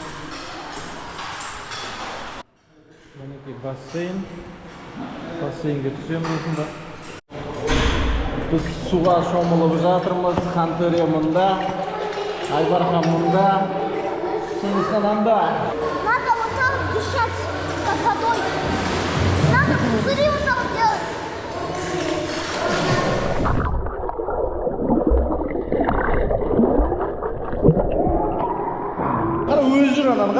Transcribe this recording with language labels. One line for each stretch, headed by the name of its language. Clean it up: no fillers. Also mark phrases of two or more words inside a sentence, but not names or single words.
Kazakh: Мінекей бассейн. Бассейнге түсеміз осында. Біз суға шомылып жатырмыз. Хантерия мұнда. Айбархан мұнда. Шыңғысхан анда.
Russian: Надо вот так дышать под водой. Надо пузыри вот так делать.
Kazakh: Қара өзі жүр ананы қара.